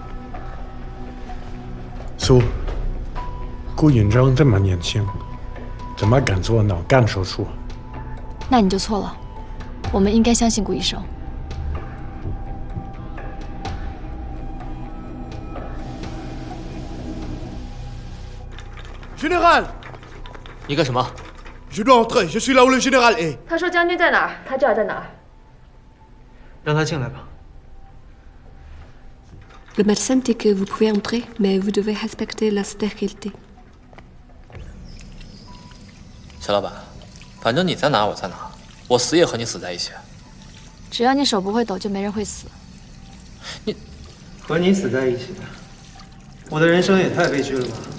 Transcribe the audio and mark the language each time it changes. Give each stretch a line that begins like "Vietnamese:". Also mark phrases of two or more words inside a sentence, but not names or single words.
Chinese: 苏，顾允章这么年轻， 怎么敢做脑干手术？那你就错了，我们应该相信顾医生。 Général，你干什么
French: Je dois entrer. Je suis là où le général est.
Chinese: 他说将军在哪儿，他知道在哪儿。让他进来吧。
French: Le médecin dit que vous pouvez entrer, mais vous devez respecter la stérilité.
Chinese: 小老板，反正你在哪我在哪，我死也和你死在一起。只要你手不会抖，就没人会死。你和你死在一起，我的人生也太悲剧了吧！